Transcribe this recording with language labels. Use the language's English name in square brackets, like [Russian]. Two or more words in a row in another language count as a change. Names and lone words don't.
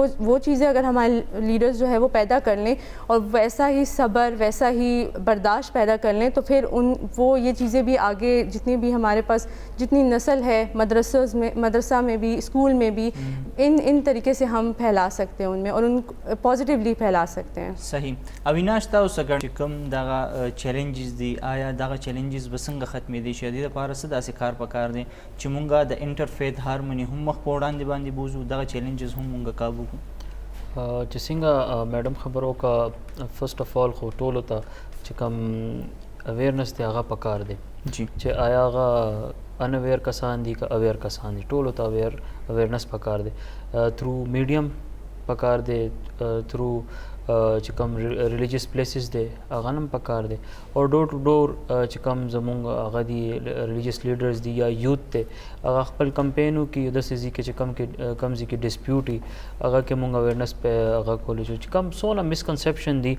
[Urdu] وہ چیزیں اگر ہمارے لیڈرز جو ہے وہ پیدا کر لیں اور ویسا ہی صبر, ویسا ہی برداشت پیدا کر لیں, تو پھر وہ یہ چیزیں بھی آگے جتنی بھی ہمارے پاس جتنی نسل ہے مدرسہ میں بھی, اسکول میں بھی, ان طریقے سے ہم پھیلا سکتے ہیں ان میں, اور ان پازیٹیولی پھیلا سکتے ہیں. صحیح. [Pashto] اویناش تاسو څنګه کوم دغه چیلنجز دي, آیا دغه چیلنجز به څنګه ختمېدی شي؟ د دې لپاره څه داسې کار پکار دی چې مونږ د [English] interfaith harmony [Pashto] هم مخ په وړاندې باندې بوزو, دغه چیلنجز هم مونږ قابو کړو؟ چې څنګه میډم خبرو کا [English] first of all [Pashto] خو ټولو ته چې کوم اویرنس دی هغه پکار دی جی چې آیا هغه ان اویر کسان دي که اویر کسان دي, ټولو ته اویرنس پکار دی. [English] through medium [Pashto] پکار دی, تھرو چې کوم [English] religious places [Pashto] دی هغه هم پکار دی, او [English] door to door [Pashto] چې کوم زمونږ هغه دي [English] religious leaders [Pashto] دي یا یوت دی, هغه خپل کمپین وکړي داسې ځای کې چې کم ځای کې ډسپیوټ وي هغه کې مونږ اویرنس په هغه کولی شو چې کوم څونه مسکنسیپشن دي.